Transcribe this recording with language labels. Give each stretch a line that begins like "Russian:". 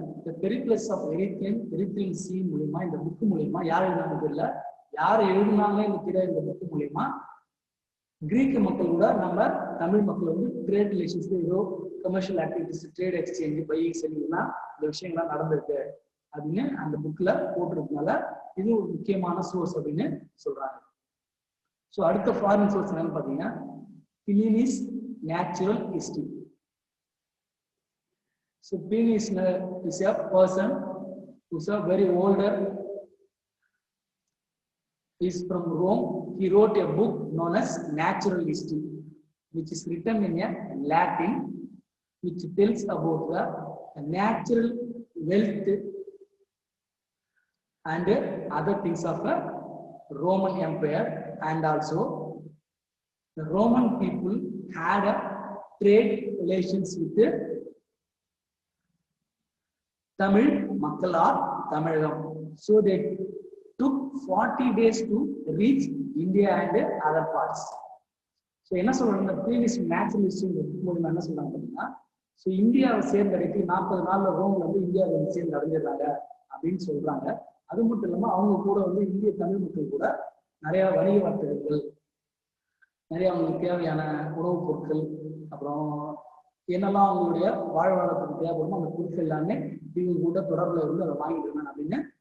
Tamil: இந்த Periplus of Erythraean C மூலியமா, இந்த புக்கு மூலியமா யார் எழுதினாங்கன்னு தெரியல, யார் எழுதினாங்க இந்த புக்கு மூலியமா கிரீக்க மக்கள் கூட நம்ம தமிழ் மக்கள் வந்து ட்ரேட் ரிலேஷன்ஸ், ஏதோ commercial activities, trade exchange, buying செல்லிங்னா இந்த விஷயங்கள்லாம் நடந்திருக்கு அப்படின்னு அந்த புக்ல போட்டிருக்கனால இது ஒரு முக்கியமான சோர்ஸ் அப்படின்னு சொல்றாங்க. ஸோ அடுத்த ஃபாரின் சோர்ஸ் என்னன்னு பார்த்தீங்கன்னா பிலினிஸ் natural history.
English: So Pliny's is a person who's a very older, is from Rome. He wrote a book known as Natural History, which is written in a Latin, which tells about the natural wealth and other things of the Roman Empire, and also the Roman people had a trade relations with the Tamil Makkal or Tamilagam. So they took 40 days to reach India and other parts.
Tamil: So என்ன சொல்றாங்க, previous naturalist மூலமா என்ன சொல்றாங்க பார்த்தீங்கன்னா, so இந்தியாவை சேர்ந்தடைக்கு 40 நாள்ல ரோம்ல வந்து இந்தியாவை வந்து சேர்ந்து அடைஞ்சிடுறாங்க அப்படின்னு சொல்றாங்க. அது மட்டும் இல்லாம அவங்க கூட வந்து இந்திய தமிழ் மக்கள் கூட நிறைய வணிக வர்த்தகங்கள், நிறைய அவங்களுக்கு தேவையான உணவுப் பொருட்கள், அப்புறம் என்னெல்லாம் அவங்களுடைய வாழ்வாதாரத்துக்கு தேவைப்படுமோ அந்த பொருட்கள் எல்லாமே இவங்க கூட தொடர்புல இருந்து அதை வாங்கிட்டு இருந்தாங்க அப்படின்னு